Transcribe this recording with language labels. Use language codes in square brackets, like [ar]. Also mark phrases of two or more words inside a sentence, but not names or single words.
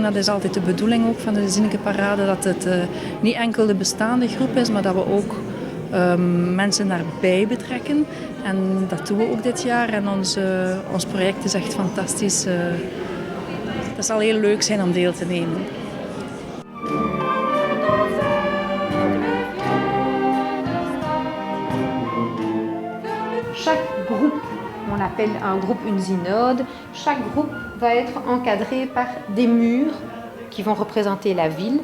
[nl] Dat is altijd de bedoeling ook van de Zinnekeparade, dat het niet enkel de bestaande groep is, maar dat we ook mensen daarbij betrekken. En dat doen we ook dit jaar en ons project is echt fantastisch. Het zal heel leuk zijn om deel te nemen. [fr] Chaque groupe, on appelle un groupe une synode, chaque groupe va être encadré par des murs qui vont représenter la ville.